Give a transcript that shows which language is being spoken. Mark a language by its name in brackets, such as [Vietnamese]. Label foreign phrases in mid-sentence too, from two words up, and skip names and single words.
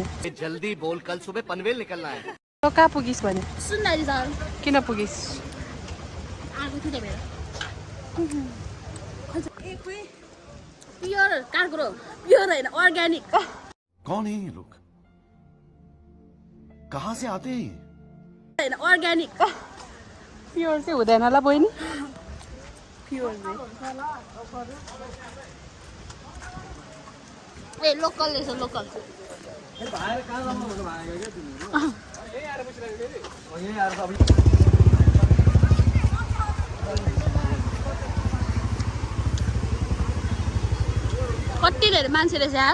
[Hindi] जल्दी बोल कल सुबह पनवेल निकलना है [Nepali] तो कहाँ पुगिस भने सुन्दारी सर किन पुगिस आएको थियो त मेरो प्योर काँक्रो प्योर होइन अर्ग्यानिक [Hindi] कौन है ये लोग कहाँ से आते हैं [Nepali] होइन अर्ग्यानिक प्योर चाहिँ हुँदैन होला बहिनी प्योर ए लोकल रहेछ लोकल कति धेरै मान्छे रहेछ